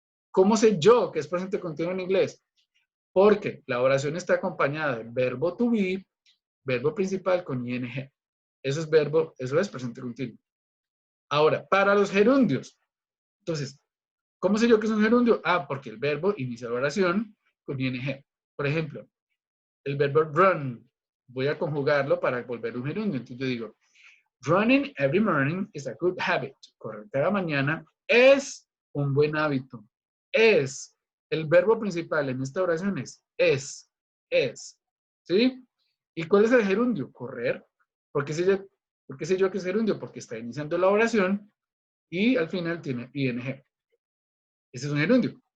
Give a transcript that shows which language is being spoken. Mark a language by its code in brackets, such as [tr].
[es] ¿Cómo sé yo que es presente continuo en inglés? Porque la oración está acompañada del verbo to be, verbo principal con ing. Eso es presente continuo. Ahora, para los gerundios. Entonces, ¿cómo sé yo que es un gerundio? Ah, porque el verbo inicia la oración con ing. Por ejemplo, el verbo run, voy a conjugarlo para volver un gerundio. Entonces yo digo, [en] running every morning is a good habit. [es] Correr cada mañana es un buen hábito. Es. El verbo principal en esta oración es. ¿Sí? ¿Y cuál es el gerundio? Correr. ¿Por qué sé yo que es gerundio? Porque está iniciando la oración y al final tiene ing. Ese es un gerundio.